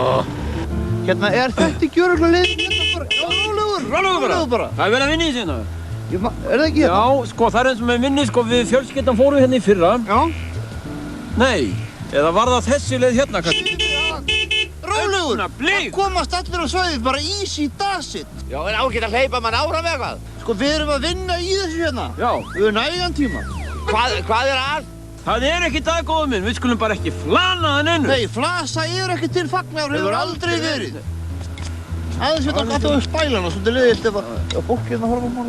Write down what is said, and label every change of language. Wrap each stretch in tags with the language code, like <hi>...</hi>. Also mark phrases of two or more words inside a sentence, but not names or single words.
<is>Hérna, er þetta ekki örugglega leiðin? Rólegur bara. Það er verið að vinna í þessu hérna. Er það ekki hérna? Já, sko, það er eins og með minni, sko, við fjölskyldan fórum hérna í fyrra. Já. Nei, eða var það þessi leið hérna, kannski? Rólegur. Blíð. Það komast allir á svæðið, bara</is> <en>easy does it.</en> <is>Já, en ágætt að hleypa mann áfram með eitthvað. Sko, við erum að vinna í þessu hérna. Já. Við erum nægan tíma. Hvað er að? Það er ekki það, góður minn. Við skulum bara ekki flana það neinu. Nei, flasa er ekki til fagnar, hefur aldrei verið. Aðeins hérna alltaf við spælana, svolítið leiðilt ef að fólk hérna horfa á morgun.</is>